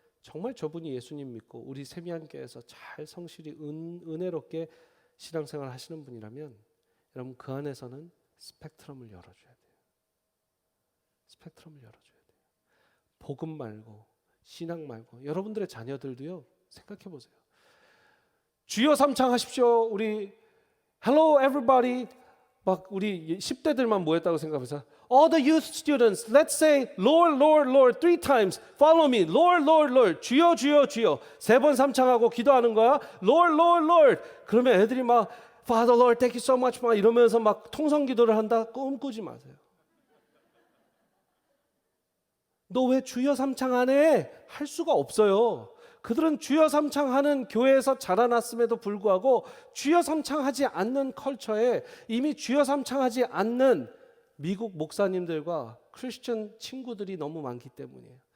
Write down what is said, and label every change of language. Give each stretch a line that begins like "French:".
Korean: 정말 저분이 예수님 믿고 우리 세미안교회에서 잘 성실히 은혜롭게 신앙생활 하시는 분이라면 여러분 그 안에서는 스펙트럼을 열어줘야 돼요. 스펙트럼을 열어줘야 돼요. 복음 말고 신앙 말고 여러분들의 자녀들도요. 생각해 보세요. 주여 삼창 하십시오. 우리
English: Hello everybody.
Korean: 막 우리 10대들만 모였다고 생각해서
English: All the youth students, let's say Lord, Lord, Lord 3 times. Follow me. Lord, Lord, Lord.
Korean: 주여, 주여, 주여. 3번 삼창하고 기도하는 거야.
English: Lord, Lord, Lord.
Korean: 그러면 애들이 막
English: Father, Lord, thank you so much.
Korean: 막 이러면서 막 통성 기도를 한다. 꿈꾸지 마세요. 너 왜 주여 삼창 안 해? 할 수가 없어요. 그들은 주여 삼창하는 교회에서 자라났음에도 불구하고 주여 삼창하지 않는 컬처에 이미 주여 삼창하지 않는 미국 목사님들과 크리스천 친구들이 너무 많기 때문이에요.